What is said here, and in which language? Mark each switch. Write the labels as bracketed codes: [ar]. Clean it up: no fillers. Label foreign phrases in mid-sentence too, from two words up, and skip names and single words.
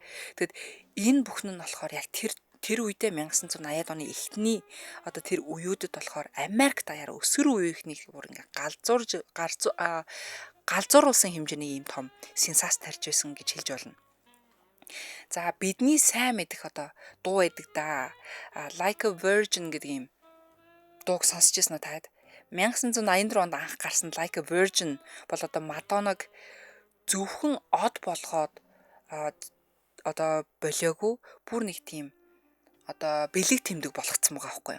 [mn] Тэгэд энэ бүхэн нь болохоор яг тэр үедээ 1980-ад оны эхний одоо тэр үеүүдэд болохоор Америк даяар өсвөр үеийнхнийг бүр ингээ галзууруулсан хэмжээний ийм том сенсац тарьж байсан гэж хэлж болно. За бидний сайн мэдэх одоо дуу байдаг да. Like a Virgin гэдэг юм дууг сонсч ирсэн үү таад? 1984 онд анх гарсан Like a Virgin бол одоо Мадоннаг зөвхөн од болгоод одоо болоогүй бүр нэг тийм одоо бэлэг тэмдэг болгоцсон байгаа байхгүй юу.